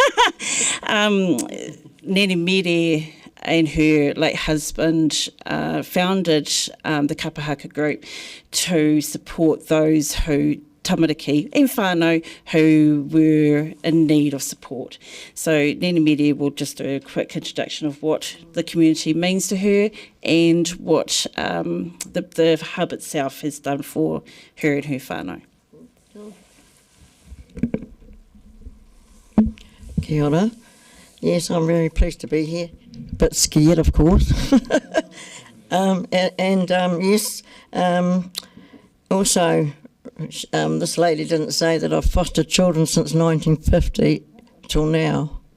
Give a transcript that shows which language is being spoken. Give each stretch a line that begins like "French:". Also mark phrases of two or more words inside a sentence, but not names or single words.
English: Nanny Mary and her late husband founded the Kapahaka group to support those who tamariki and whānau who were in need of support. So Nanny Mary will just do a quick introduction of what the community means to her and what the hub itself has done for her and her whānau.
Māori: Kia ora.
English: Yes, I'm very pleased to be here. A bit scared, of course. Yes, also, this lady didn't say that I've fostered children since 1950 till now.